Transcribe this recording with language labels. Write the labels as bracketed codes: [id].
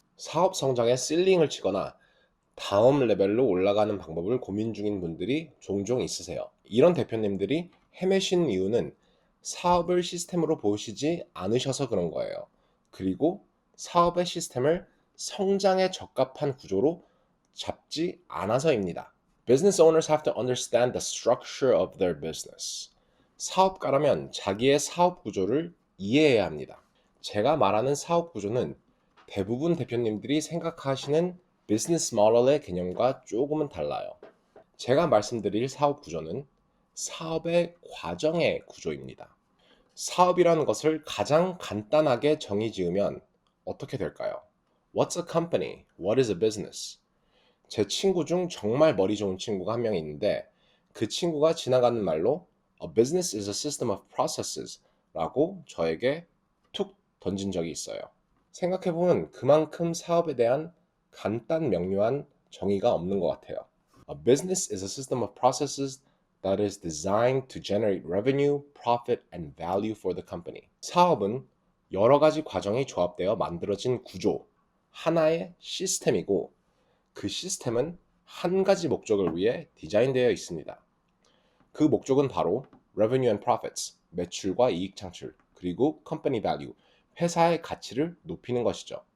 [ko] 사업 성장에 실링을 치거나 다음 레벨로 올라가는 방법을 고민 중인 분들이 종종 있으세요. 이런 대표님들이 헤매신 이유는 사업을 시스템으로 보시지 않으셔서 그런 거예요. 그리고 사업의 시스템을 성장에 적합한 구조로 잡지 않아서입니다. [en] Business owners have to understand the structure of their business. [ko] 사업가라면 자기의 사업 구조를 이해해야 합니다. 제가 말하는 사업 구조는 대부분 대표님들이 생각하시는 비즈니스 모델의 개념과 조금은 달라요. 제가 말씀드릴 사업 구조는 사업의 과정의 구조입니다. 사업이라는 것을 가장 간단하게 정의 지으면 어떻게 될까요? [en] What's a company? What is a business? [ko] 제 친구 중 정말 머리 좋은 친구가 한 명 있는데 그 친구가 지나가는 말로 [en] A business is a system of processes [ko] 라고 저에게 툭 던진 적이 있어요. 생각해보면 그만큼 사업에 대한 간단 명료한 정의가 없는 것 같아요. [en] A business is a system of processes that is designed to generate revenue, profit, and value for the company. [ko] 사업은 여러 가지 과정이 조합되어 만들어진 구조, 하나의 시스템이고 그 시스템은 한 가지 목적을 위해 디자인되어 있습니다. 그 목적은 바로 [en] revenue and profits, [ko] 매출과 이익 창출, 그리고 [en] company value, [ko] 회사의 가치를 높이는 것이죠.